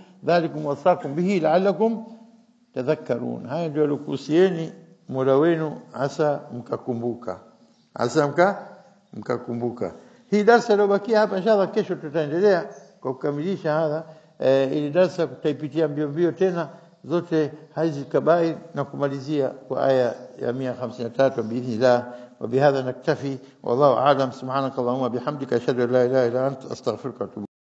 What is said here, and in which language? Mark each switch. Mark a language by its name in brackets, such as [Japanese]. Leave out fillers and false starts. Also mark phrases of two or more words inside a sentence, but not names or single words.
[Arabic] ذلكم وصاكم به لعلكم تذكرون, [Swahili] haya ndio alikuhusieni Mola wenu hasa mkakumbuka, mkakumbuka. Hii darasa iliyobakia hapa inshallah kesho tutaendelea kwa kukamilisha hadha. Ili darasa tutaipitia mbio mbio tena zote hizi kabair na kumalizia kwa aya ya 153 biidhnillah. [Arabic] وبهذا نكتفي والله أعلم. سبحانك اللهم وبحمدك أشهد أن لا إله إلا أنت أستغفرك وأتوب